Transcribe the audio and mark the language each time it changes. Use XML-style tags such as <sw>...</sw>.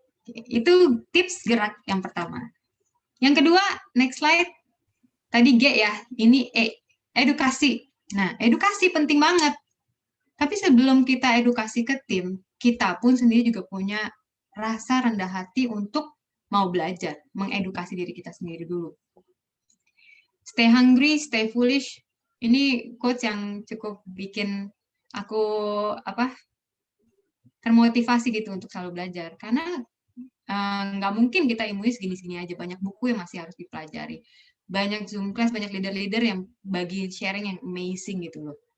<id>Itu tips gerak yang pertama. Yang kedua,</id> <en>next slide.</en> <id>Tadi G ya, ini E, edukasi. Nah, edukasi penting banget. Tapi sebelum kita edukasi ke tim, kita pun sendiri juga punya rasa rendah hati untuk mau belajar, mengedukasi diri kita sendiri dulu.</id> <en>Stay hungry, stay foolish.</en> <id>Ini quotes yang cukup bikin aku termotivasi gitu untuk selalu belajar. Karena nggak mungkin kita ilmunya segini-segini aja. Banyak buku yang masih harus dipelajari. Banyak Zoom class, banyak leader-leader yang bagi sharing yang amazing gitu loh.</id>